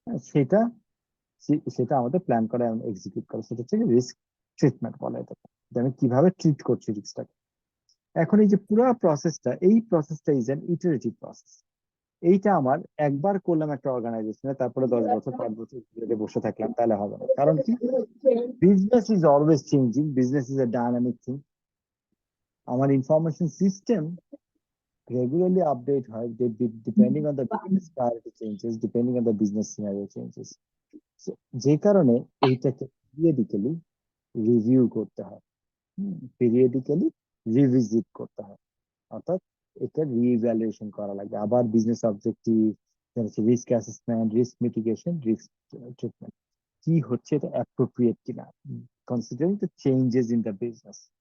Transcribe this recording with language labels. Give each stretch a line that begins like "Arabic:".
Bangla: সেটা সেটা আমাদের প্ল্যান করা এবং এক্সিকিউট করা, সেটা হচ্ছে রিস্ক ট্রিটমেন্ট বলা এটাকে, যে আমি কিভাবে ট্রিট করছি রিস্কটাকে। এখন এই যে পুরো প্রসেসটা, এই প্রসেসটা
English: Is an iterative process.
Bangla: এইটা আমার একবার করলাম একটা অর্গানাইজেশনে, তারপরে 10 বছর 5 বছর ধরে বসে থাকলাম, তাহলে হবে না। কারণ কি,
English: Business is always changing, business is a dynamic thing. আমার information system regularly update হয়, depending on the business priority changes, depending on the business scenario changes.
Bangla: So, যে কারণে এইটাকে পিরিয়ডিক্যালি রিভিউ করতে হয়, পিরিয়ডিক্যালি রিভিজিট করতে হয়, অর্থাৎ এটা রিইভ্যালুয়েশন করা লাগে।
English: আবার business objective, risk assessment, risk mitigation, risk treatment,
Bangla: কি হচ্ছে এটা
English: Appropriate কিনা, considering the changes in the business.